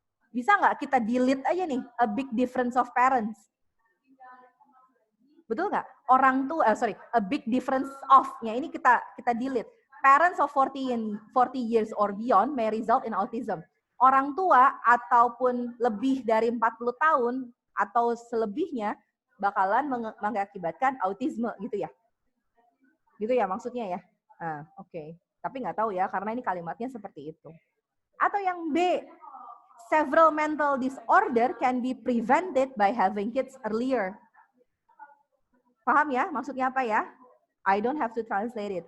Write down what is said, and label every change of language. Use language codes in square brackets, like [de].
[id] Bisa nggak kita delete aja nih [en] a big difference of parents? [id] Betul nggak? [en] A big difference of- [id] nya ini kita delete. [en] Parents of 40 years or beyond may result in autism. [id] Orang tua ataupun lebih dari 40 tahun atau selebihnya bakalan mengakibatkan autisme gitu ya. Gitu ya maksudnya ya. Oke. Tapi nggak tahu ya karena ini kalimatnya seperti itu. Atau yang B, [en] several mental disorder can be prevented by having kids earlier. [id] Paham ya? Maksudnya apa ya? [en] I don't have to translate it.